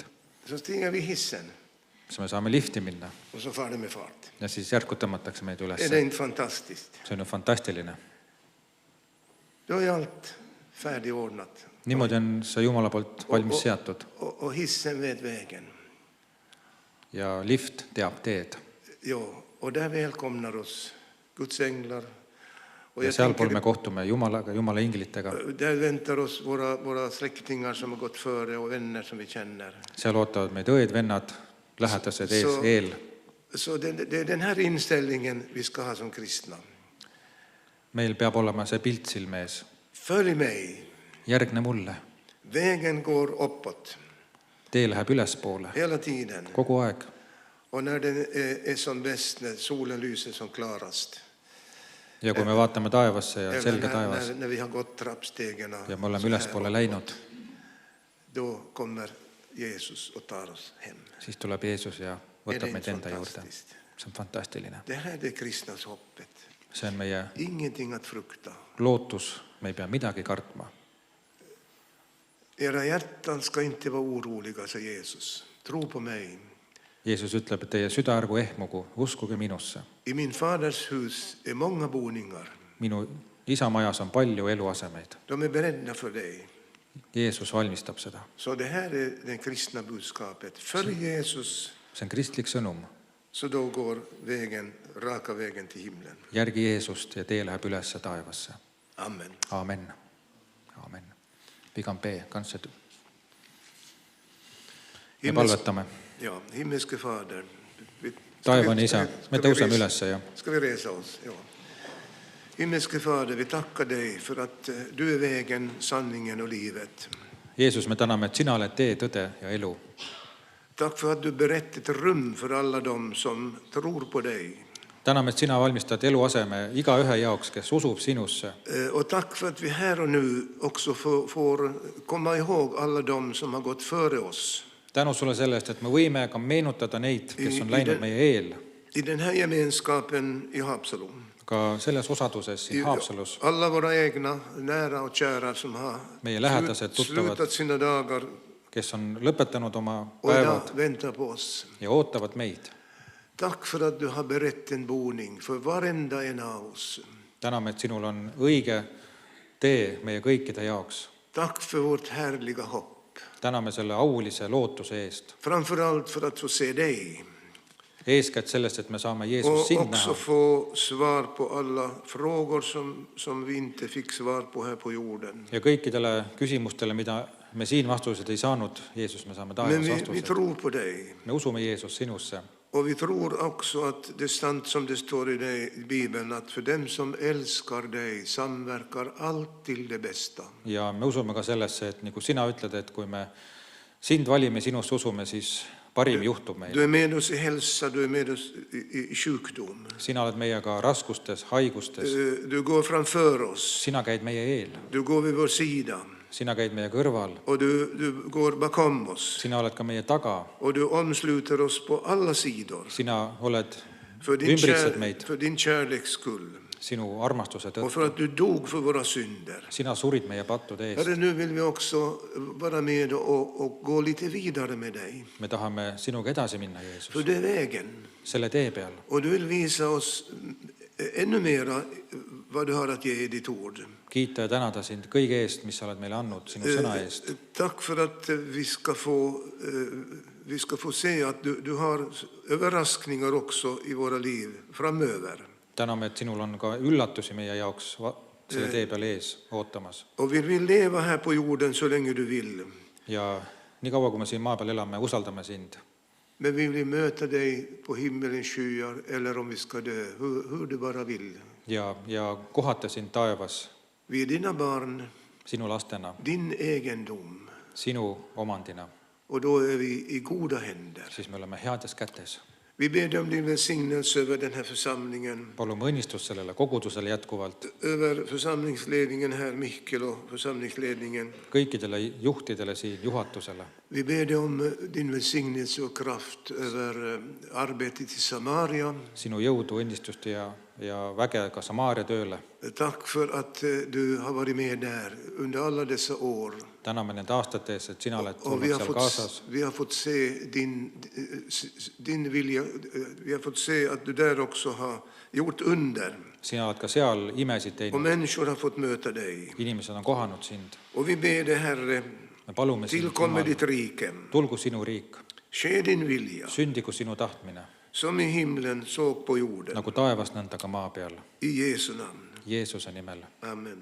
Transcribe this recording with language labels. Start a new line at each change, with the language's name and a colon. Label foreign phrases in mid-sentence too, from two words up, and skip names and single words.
Swedish: Så stiger vi hissen
Estonian: Siis me saame lifti minna
Swedish: och så far det med fart.
Estonian: ja siis järku tõmmatakse meid üles.
Swedish: Är det inte fantastiskt?
Estonian: See on ju fantastiline.
Swedish: Då är allt färdigordnat.
Estonian: Niimoodi on see Jumala poolt valmis seatud.
Swedish: Och hissen vet vägen.
Estonian: Ja lift teab teed.
Swedish: Jo, och där välkomnar oss Guds änglar. Och
Estonian: Ja sealpool me kohtume Jumalaga, Jumala inglitega.
Swedish: där väntar oss våra släktingar som har gått före och vänner som vi känner.
Estonian: Seal ootavad meid õed, vennad, lähedased eel.
Swedish: Så det är den här inställningen vi ska ha som kristna.
Estonian: Meil peab olema see pilt silme ees.
Swedish: Följ mig.
Estonian: Järgne mulle.
Swedish: Vägen går uppåt.
Estonian: Tee läheb ülespoole.
Swedish: Hela tiden.
Estonian: Kogu aeg.
Swedish: Och när den är som bäst, när solen lyser som klarast.
Estonian: Ja kui me vaatame taevasse ja selge taevas
Swedish: När vi har gått trappstegen
Estonian: ja me oleme ülespoole läinud,
Swedish: då kommer Jesus och tar oss hem.
Estonian: siis tuleb Jeesus ja võtab meid enda juurde. See on fantastiline.
Swedish: Det här är det kristnas hoppet.
Estonian: See on meie
Swedish: Ingenting att frukta.
Estonian: lootus, me ei pea midagi kartma.
Swedish: Era hjärtan ska inte vara oroliga, säger Jesus. Tro på mig.
Estonian: Jeesus ütleb, et teie süda ärgu ehmugu, uskuge minusse.
Swedish: I min faders hus är många boningar.
Estonian: Minu isa majas on palju eluasemeid.
Swedish: De är beredda för dig.
Estonian: Jeesus valmistab seda.
Swedish: Så det här är det kristna budskapet. Följ Jesus,
Estonian: See on kristlik sõnum.
Swedish: så då går raka vägen till himlen.
Estonian: Järgi Jeesust ja tee läheb üles taevasse. Amen.
Swedish: Amen. Amen. Vi kan be, kanskje
Estonian: me palvetame.
Swedish: Ja, himmelske Fader, vi
Estonian: Taevane isa, me tõuseme üles ja
Swedish: Ska vi resa oss? Ja. Himmelske Fader, vi tackar dig för att du är vägen, sanningen och livet.
Estonian: Jeesus, me täname, et sina oled tee, tõde ja elu.
Swedish: Tack för att du berett ett rum för alla dem som tror på dig.
Estonian: Täname, et sina valmistad eluaseme iga ühe jaoks, kes usub sinusse.
Swedish: Och tack för att vi här och nu också får komma ihåg alla dem som har gått före oss.
Estonian: Tänu sulle sellest, et me võime ka meenutada neid, kes on läinud meie eel.
Swedish: I den här gemenskapen i Haapsalu.
Estonian: Ka selles osaduses siin Haapsalus.
Swedish: Alla våra egna, nära och kära som har
Estonian: Meie lähedased, tuttavad,
Swedish: slutat sina dagar
Estonian: kes on lõpetanud oma
Swedish: och idag
Estonian: päevad
Swedish: väntar på oss.
Estonian: ja ootavad meid.
Swedish: Tack för att du har berett en boning för varenda en av oss.
Estonian: Täname, et sinul on õige tee meie kõikide jaoks.
Swedish: Tack för vårt härliga hopp.
Estonian: Täname selle aulise lootuse eest.
Swedish: Framförallt för att få se dig.
Estonian: Eeskätt sellest, et me saame Jeesus
Swedish: Och
Estonian: sind
Swedish: också
Estonian: näha
Swedish: få svar på alla frågor som vi inte fick svar på här på jorden.
Estonian: ja kõikidele küsimustele, mida me siin vastused ei saanud, Jeesus, me saame
Swedish: Men
Estonian: taevas
Swedish: vi
Estonian: vastused.
Swedish: tror på dig.
Estonian: Me usume Jeesus sinusse
Swedish: Och vi tror också att det är sant som det står i Bibeln, att för dem som älskar dig samverkar allt till det bästa.
Estonian: ja me usume ka sellesse, et nagu sina ütled, et kui me sind valime, sinust usume, siis parim juhtub
Swedish: Du
Estonian: meil.
Swedish: är med oss i hälsa, du är med oss i sjukdom.
Estonian: Sina oled meiega raskustes, haigustes,
Swedish: Du går framför oss,
Estonian: sina käid meie eel,
Swedish: du går vid vår sida
Estonian: sina käid meie kõrval,
Swedish: och du går bakom oss
Estonian: sina oled ka meie taga,
Swedish: och du omsluter oss på alla sidor
Estonian: sina oled,
Swedish: för
Estonian: ümbritsed meid
Swedish: för din kärleks skull
Estonian: sinu armastuse
Swedish: och
Estonian: tõttu.
Swedish: för att du dog för våra synder.
Estonian: Sina surid meie pattude eest.
Swedish: Herre, nu vill vi också vara med och gå lite vidare med dig.
Estonian: Me tahame sinuga edasi minna,
Swedish: För
Estonian: Jeesus,
Swedish: det är vägen.
Estonian: selle tee peal.
Swedish: Och du vill visa oss ännu mera vad du har att ge i ditt ord.
Estonian: Kiita ja tänada sind kõige eest, mis sa oled meile andnud, sinu sõna eest.
Swedish: Tack för att vi ska få se att du har överraskningar också i våra liv framöver.
Estonian: Täname, et sinul on ka üllatusi meie jaoks selle tee peal ees ootamas.
Swedish: Och vi vill leva här på jorden så länge du vill.
Estonian: Ja nii kaua, kui me siin maa peal elame, usaldame sind.
Swedish: Men vi vill möta dig på himmelens skyar eller om vi ska dö, hur du bara vill.
Estonian: Ja kohata sind taevas
Swedish: Vi är dina barn,
Estonian: sinu lastena,
Swedish: din egendom.
Estonian: sinu omandina,
Swedish: Och då är vi i goda händer.
Estonian: siis me oleme heades kätes.
Swedish: Vi ber dig om din välsignelse över den här församlingen.
Estonian: Palume õnnistust sellele kogudusele jätkuvalt,
Swedish: Över församlingsledningen här, Mikkel och församlingsledningen.
Estonian: kõikidele juhtidele siin, juhatusele.
Swedish: Vi ber dig om din välsignelse och kraft över arbetet i Samaria.
Estonian: Sinu jõudu, õnnistust ja väge ka Samaaria tööle.
Swedish: Tack för att du har varit med där under alla dessa år.
Estonian: Täname nende aastate eest, et sina oled
Swedish: Och
Estonian: tulnud seal kaasas.
Swedish: vi har fått se din vilja. Vi har fått se att du där också har gjort under.
Estonian: Sina oled ka seal imesid
Swedish: Och
Estonian: teinud.
Swedish: människor har fått möta dig.
Estonian: Inimesed on kohanud sind.
Swedish: Och vi ber dig, Herre,
Estonian: Me palume sind,
Swedish: tillkommer
Estonian: Jumal,
Swedish: ditt rike.
Estonian: tulgu sinu riik,
Swedish: Ske din vilja,
Estonian: sündigu sinu tahtmine,
Swedish: som i himlen så på jorden.
Estonian: nagu taevas, nõnda ka maa peal.
Swedish: I Jesu namn.
Estonian: Jeesuse nimel. Amen.